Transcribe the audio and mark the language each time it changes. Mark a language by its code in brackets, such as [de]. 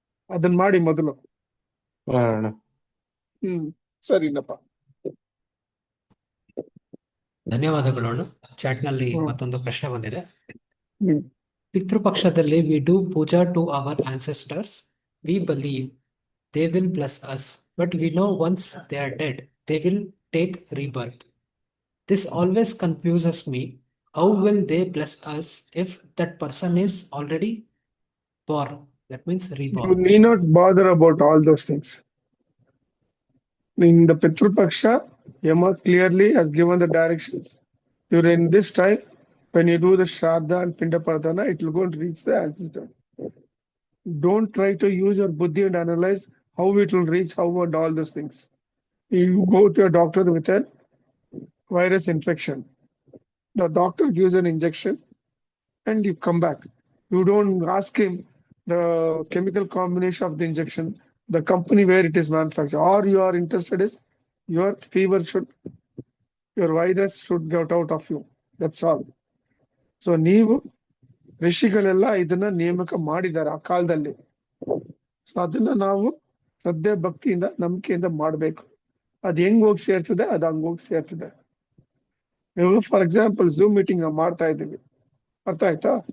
[kn] ಅದನ್ನ ಮಾಡಿ ಮೊದಲು. ಸರಿನಪ್ಪ, ಧನ್ಯವಾದಗಳು. ಚಾಟ್ ನಲ್ಲಿ ಮತ್ತೊಂದು ಪ್ರಶ್ನೆ ಬಂದಿದೆ. [en] ಪಿತೃಪಕ್ಷದಲ್ಲಿ we do puja to our ancestors. We believe they will bless us, but we know once they are dead, they will take rebirth. This always confuses me. How will they bless us if that person is already born? That means you reborn. need not bother about all those things. In the Pitru Paksha, Yama clearly has given the directions. During this time, when you do the Shraddha and Pinda Pradhana, it will go and reach the ancestor. Don't try to use your buddhi and analyze how it will reach, how and all those things. You go to a doctor with a virus infection. The doctor gives an injection and you come back. You don't ask him the chemical combination of the injection, the company where it is manufactured, or you are interested is your fever your virus should get out of you. That's all. [kn] So ನೀವು ಋಷಿಗಳೆಲ್ಲ ಇದನ್ನ ನೇಮಕ ಮಾಡಿದ್ದಾರೆ ಆ ಕಾಲದಲ್ಲಿ. So ಅದನ್ನ ನಾವು ಶ್ರದ್ಧೆ ಭಕ್ತಿಯಿಂದ ನಂಬಿಕೆಯಿಂದ ಮಾಡ್ಬೇಕು. ಅದ್ ಹೆಂಗ್ ಹೋಗಿ ಸೇರ್ತದೆ ಅದು ಹಂಗ್ ಹೋಗಿ ಸೇರ್ತದೆ. ಇವಾಗ [en] for example [kn] ಝೂಮ್ ಮೀಟಿಂಗ್ ನಾವು ಮಾಡ್ತಾ ಇದ್ದೀವಿ, ಅರ್ಥ ಆಯ್ತಾ?